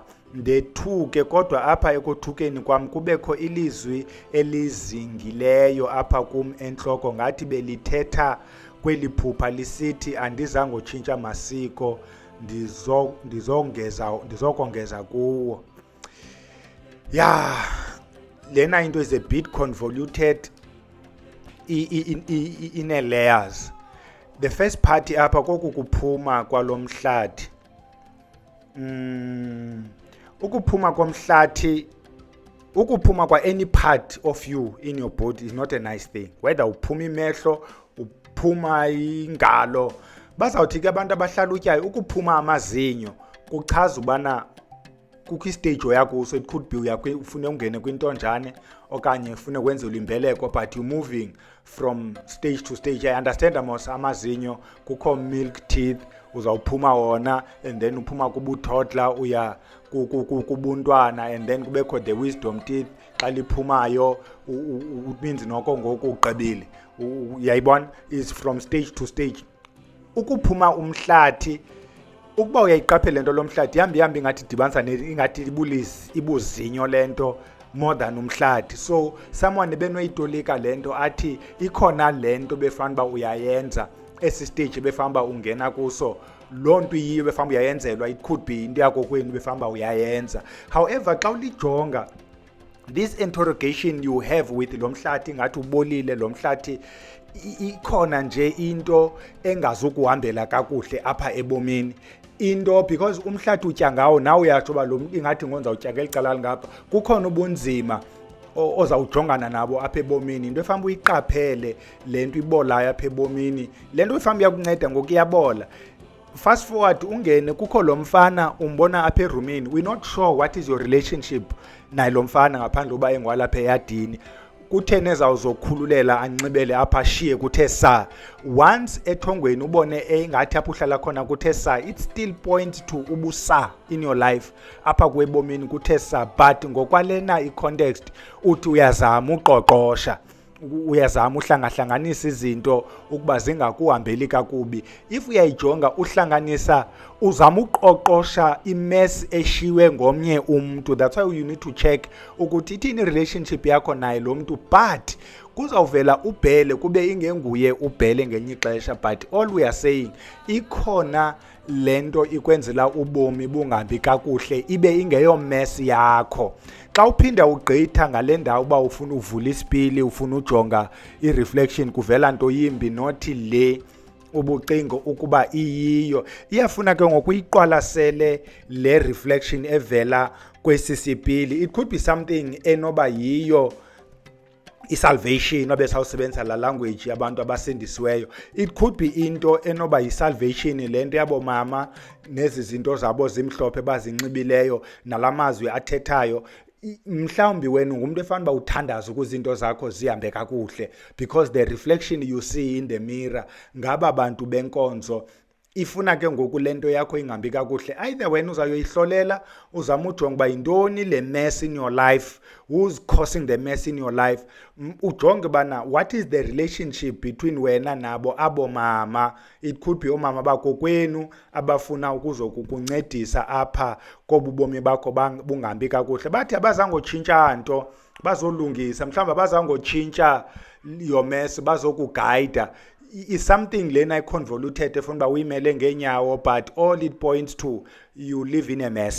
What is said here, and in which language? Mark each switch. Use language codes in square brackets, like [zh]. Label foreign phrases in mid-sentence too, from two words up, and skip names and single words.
[xh] Ndethuke kodwa apha ekothukeni kwam kubekho ilizwi elizingileyo apha kum entloko ngathi belithetha kweli phupha lisithi andizange utshintsha masiko, ndizokongeza kuwo. Lena into [en] is a bit convoluted, ine-layers. The first part [xh] apha koku kuphuma kwalo mhlathi. Ukuphuma komhlathi, ukuphuma kwa [en] any part of you in your body is not a nice thing. [xh] Whether uphuma imehlo, uphuma ingalo, bazawuthi ke abantu abahlalutyayo ukuphuma amazinyo kuchaza ubana kukho istage yakuso. [en] It could be [xh] ufune ungene kwintonjane okanye ufune kwenzelwa imbeleko, [en] but you moving from stage to stage. I understand [xh] mos amazinyo kukho [en] milk teeth [xh] uzawuphuma wona, [en] and then [xh] uphuma kubuthodla uya kubuntwana, [en] and then kubekho the wisdom teeth. [xh] Xa liphumayo [en] it means [xh] noko ngoku ugqibile. Uyayibona, [en] is from stage to stage. [xh] Ukuphuma umhlathi, ukuba uyayiqaphela lento lomhlathi yambi ingathi dibanisa ingathi ibuzinyo lento [en] more than [xh] umhlathi. So someone benoyitolika lento athi ikhona lento befanele uba uyayenza esi stage befanele uba ungena kuso. Loo nto iyiyo befanele uyayenzelwa. [en] It could be [xh] into yakho kwenu befanele uba uyayenza. However, xa ulijonga [en] this interrogation you have with [xh] lo mhlathi ngathi ubolile lo mhlathi, ikhona nje into engazukuhambela kakuhle apha ebomini. Into because umhlathi utya ngawo, nawe uyatsho uba lo mntu ingathi ngonza utya ngeli cala lingapha. Kukhona ubunzima ozawujongana nabo apha ebomini. Into efanele uyiqaphele le nto ibolayo apha ebomini, le nto efanele uyakunceda ngoku iyabola. [en] Fast forward [xh] ungene, kukho lo mfana umbona apha erumini. [en] We're not sure what is your relationship [xh] naye lo mfana ngaphandle uba engwalapha eyadini. Kutheni ezawuzokhululela anxibele apha ashiye kuthe saa. Once ethongweni ubone engathi apho uhlala khona kuthe saa, [en] it still points to [xh] ubusa [en] in your life [xh] apha kwebomini kuthe saa. But ngokwalena i-context uthi uyazama uqoqosha, uyazama uhlangahlanganisa izinto ukuba zingakuhambeli kakubi. If uyayijonga uhlanganisa, uzama uqoqosha imess eshiwe ngomnye umntu. [en] That's why you need to check [xh] ukuthi ithini relationship yakho naye lo mntu. But kuzawuvela ubhele kube ingenguye ubhele ngenye ixesha. [en] But all we are saying, [xh] ikhona lento ikwenzela ubomi bungahambi kakuhle ibe ingeyo mess yakho. Xa uphinda ugqitha ngale ndawo uba ufuna uvula isipili, ufuna ujonga i-reflection, kuvela nto yimbi nothi le ubucingo ukuba iyiyo. Iyafuna ke ngoku uyiqwalasele le reflection evela kwesi sipili. [en] It could be something [xh] enoba yiyo isalvation obesawusebenzisa la language yabantu abasindisiweyo. [en] It could be [xh] into enoba yisalvation lento yabo mama nezi zinto zabo zimhlophe bazinxibileyo nalamazwi athethayo. Mhlawumbi wena ngumuntu efanele uba uthandaza ukuzinto zakho zihambe kakuhle, [en] because the reflection you see in the mirror [xh] ngaba bantu benkonzo. Ifuna ke ngoku lento yakho ingambi kakuhle, either wena uzayoyihlolela, uzama ujonga uba yintoni le mess [en] in your life, who's causing the mess in your life. [xh] Ujonge bana [en] what is the relationship between [xh] wena nabo abo mama. [en] It could be [xh] omama bakokwenu abafuna ukuzokukuncedisa apha kobubomi bakho bungambi kakuhle. Bathi abazangotshintsha nto, bazolungisa, mhlawumbe abazangotshintsha [en] your mess, [xh] bazokuguide. [en] is something [xh] lena convoluted efuna uba uyimele ngeenyawo, [en] but all it points to, you live in a mess.